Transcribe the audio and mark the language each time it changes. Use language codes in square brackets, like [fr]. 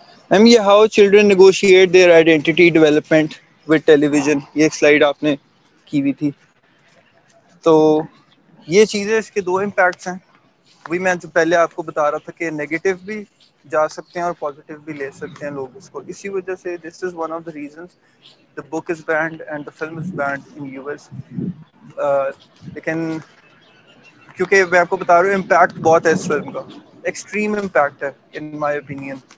[ur] میم یہ [en] how children negotiate their identity development with television, [ur] یہ ایک سلائیڈ آپ نے کی ہوئی تھی. تو یہ چیزیں اس کے دو امپیکٹس ہیں. وہی میں جو پہلے آپ کو بتا رہا تھا کہ نیگیٹو بھی جا سکتے ہیں اور پازیٹیو بھی لے سکتے ہیں لوگ اس کو. اسی وجہ سے [en] This is one of the reasons the book is banned and the film is banned in US. [ur] لیکن کیونکہ میں آپ کو بتا رہا ہوں امپیکٹ بہت ہے اس فلم کا, ایکسٹریم امپیکٹ ہے [en] In my opinion.